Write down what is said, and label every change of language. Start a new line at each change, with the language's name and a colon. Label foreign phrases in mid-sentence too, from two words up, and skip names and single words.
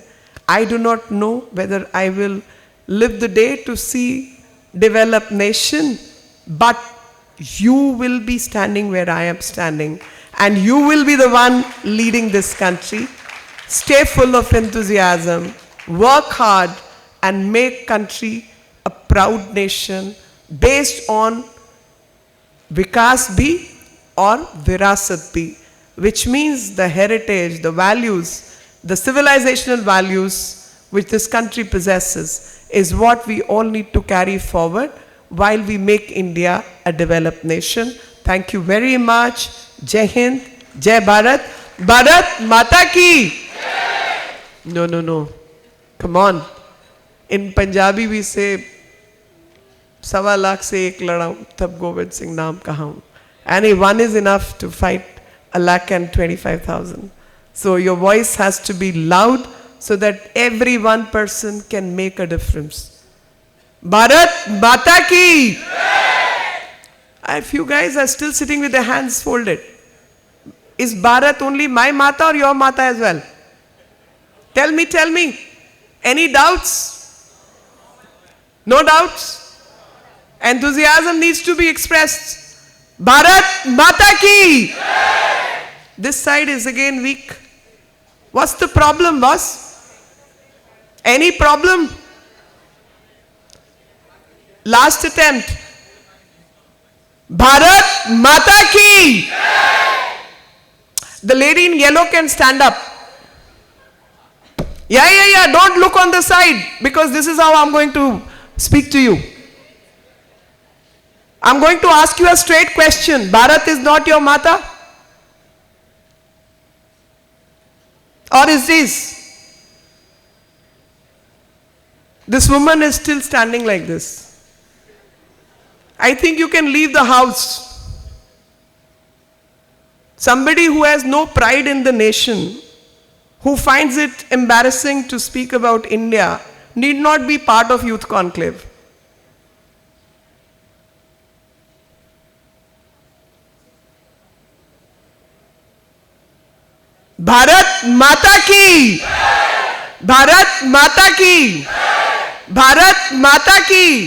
English: I do not know whether I will live the day to see developed nation, but you will be standing where I am standing, and you will be the one leading this country. Stay full of enthusiasm, work hard, and make country a proud nation based on
Hindi: विकास भी और विरासत भी,
English: which means the heritage, the values, the civilizational values which this country possesses is what we all need to carry forward while we make India a developed nation. Thank you very much.
Hindi: जय हिंद, जय भारत. भारत माता की.
English: No. Come on. In Punjabi we say,
Punjabi: 1.25 ਲੱਖ ਸੇ ਏਕ ਲੜਾ ਤਬ ਗੋਵਿੰਦ ਸਿੰਘ ਨਾਮ ਕਹਾ.
English: And one is enough to fight 1,25,000. So your voice has to be loud so that every one person can make a difference.
Hindi: भारत माता की!
English: If you guys are still sitting with their hands folded, is Bharat only my Mata or your Mata as well? Tell me. Any doubts? No doubts? Enthusiasm needs to be expressed.
Hindi: भारत माता की!
English: This side is again weak. What's the problem, boss? Any problem? Last attempt.
Hindi: भारत माता की!
English: The lady in yellow can stand up. Yeah. Don't look on the side because this is how I'm going to speak to you. I'm going to ask you a straight question. Bharat is not your Mata? Or is this? This woman is still standing like this. I think you can leave the house. Somebody who has no pride in the nation, who finds it embarrassing to speak about India, need not be part of Youth Conclave.
Hindi: भारत माता की! भारत माता की! भारत माता की!